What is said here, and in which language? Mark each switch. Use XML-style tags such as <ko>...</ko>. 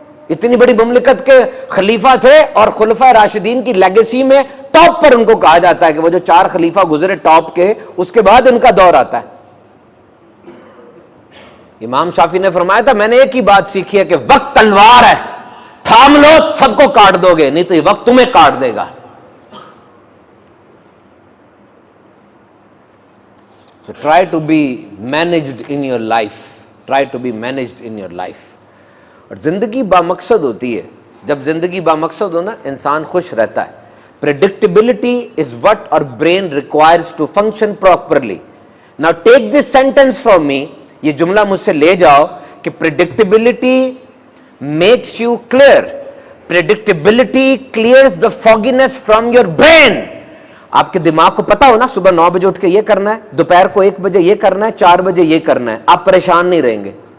<ur>اتنی بڑی مملکت کے خلیفہ تھے, اور خلفائے راشدین کی لیگیسی میں ٹاپ پر ان کو کہا جاتا ہے کہ وہ جو 4 خلیفہ گزرے ٹاپ کے, اس کے بعد ان کا دور آتا ہے. امام شافعی نے فرمایا تھا, میں نے ایک ہی بات سیکھی ہے کہ وقت تلوار ہے, تھام لو سب کو کاٹ دو گے, نہیں تو یہ وقت تمہیں کاٹ دے گا.</ur> <en>So try to be managed in your life. Try to be managed in your life.</en> <ur>اور زندگی بامقصد ہوتی ہے. جب زندگی بامقصد ہو نا, انسان خوش رہتا ہے.</ur> <en>Predictability is what our brain requires to function properly. Now take this sentence from me.</en> <ur>یہ جملہ مجھ سے لے جاؤ کہ</ur> <en>predictability makes you clear. Predictability clears the fogginess from your brain.</en> <ur>آپ کے دماغ کو پتا ہو نا, صبح 9 بجے اٹھ کے یہ کرنا ہے, دوپہر کو 1 بجے یہ کرنا ہے, 4 بجے یہ کرنا ہے, آپ پریشان نہیں رہیں گے.</ur>